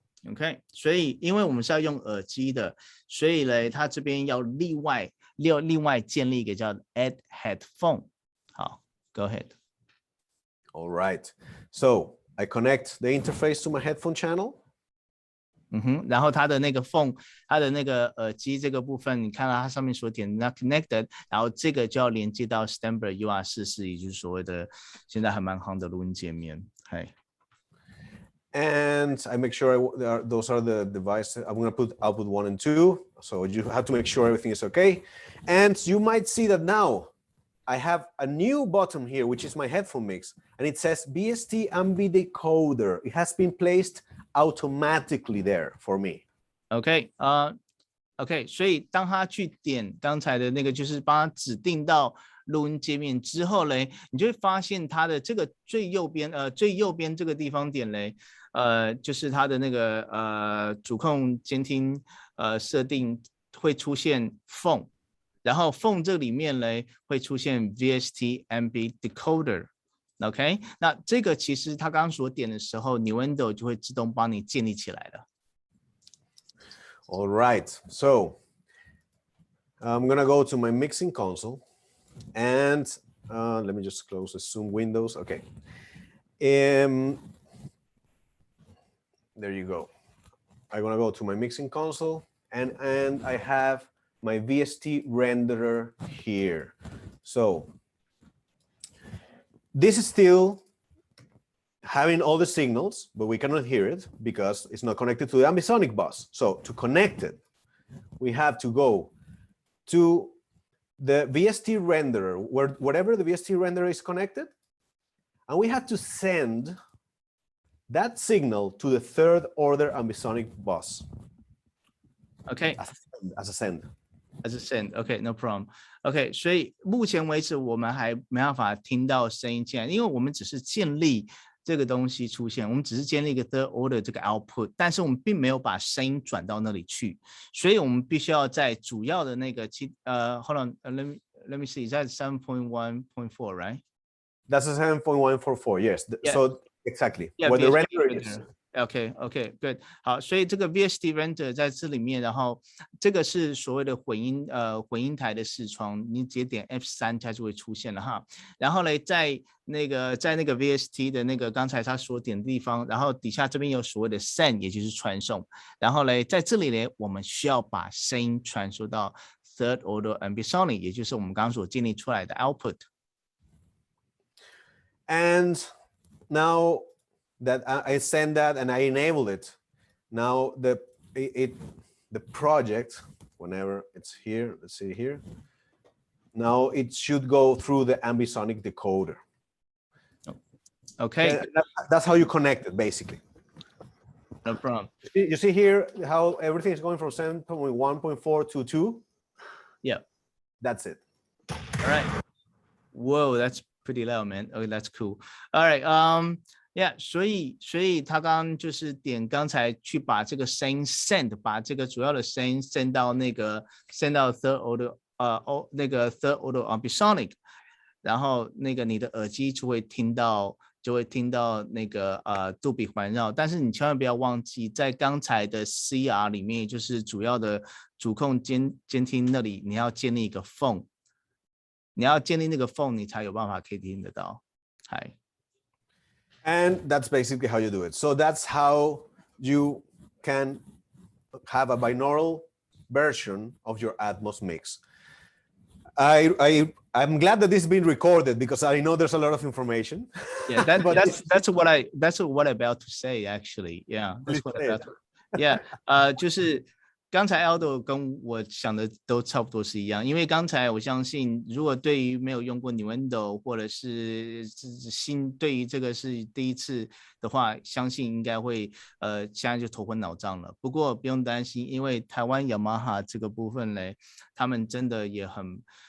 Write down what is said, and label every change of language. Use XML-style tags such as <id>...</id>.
<zh>OK， 所以因为我们是要用耳機的，所以呢，它這邊要另外建立一個叫 add headphone。</zh> <en>好 ，Go ahead。 All right. So I connect the interface to my headphone channel.</en> <zh>然後它的那個 phone， 它的那個耳機這個部分，你看到它上面所點的 connected， 然後這個就要連接到 Steinberg UR44， 也就是所謂的現在還蠻夯的錄音界面。係。</zh> <en>And I make sure those are the devices. I'm going to put output 1 and 2. So you have to make sure everything is okay. And you might see that now I have a new button here, which is my headphone mix. And it says BST Ambi Decoder. It has been placed automatically there for me.</en> <zh>OK， 所以当他去点刚才的那个，就是帮他指定到录音界面之后嘞，你就会发现它的这个最右边这个地方点嘞，就是它的那个主控监听设定会出现 phone， 然后 phone 这里面嘞会出现 VST Ambi Decoder。OK， 那这个其实他刚刚所点的时候 ，Nuendo 就会自动帮你建立起来了。</zh> <en>All right, so I'm gonna go to my mixing console, and let me just close the Zoom windows. Okay, there you go. I'm gonna go to my mixing console, and I have my VST renderer here. So this is still having all the signals, but we cannot hear it because it's not connected to the ambisonic bus. So to connect it, we have to go to the VST renderer, wherever the VST renderer is connected, and we have to send that signal to the third order ambisonic bus. OK， as a send. As a send, OK, no problem.</en> <zh>OK， 所以目前为止我们还没办法听到声音进来，因为我们只是建立这个东西出现，我们只是建立一个 third order 这个 output， 但是我们并没有把声音转到那里去，所以我们必须要在主要的那个</zh> <en>hold on, let me see, is that 7.1.4, right? That's a 7.144, yes. Yeah. So exactly, yeah, where the VST renderer is. OK, good.</en> <zh>好，所以这个 VST render 在这里面，然后这个是所谓的混音台的视窗，你直接点 F3 它就会出现了哈。然后呢，在那个 VST 的那个刚才他所点的地方，然后底下这边有所谓的 send， 也就是传送。然后呢，在这里呢，我们需要把声音传输到 third order ambisonic， 也就是我们刚刚所建立出来的 output。</zh> <en>And now that I send that and I enable it, now the project, whenever it's here, let's see here, now it should go through the ambisonic decoder. Okay. And that's how you connect it, basically. No problem. You see here how everything is going from 7.1.4 to 2? Yeah. That's it. All right. Whoa, that's pretty loud, man. Okay, that's cool. All right, yeah,</en> <zh>所以他刚刚就是点刚才去把这个声音 send， 把这个主要的声音 send 到 third order那个 third order ambisonic， 然后那个你的耳机就会听到那个杜比环绕，但是你千万不要忘记，在刚才的 CR 里面，就是主要的主控监听那里，你要建立一个 phone， 你要建立那个 phone， 你才有办法可以听得到。嗨。</zh> <en>And that's basically how you do it. So that's how you can have a binaural version of your Atmos mix. I'm glad that this has been recorded because I know there's a lot of information. Yeah, that's what I'm about to say actually. Yeah, that's what about.</en> <zh>Yeah, 就是刚才 Aldo 跟我想的都差不多是一样，因为刚才我相信，如果对于没有用过 Nuendo 或者是对于这个是第一次的话，相信应该会现在就头昏脑胀了。不过不用担心，因为台湾雅马哈这个部分嘞，他们真的也很</zh>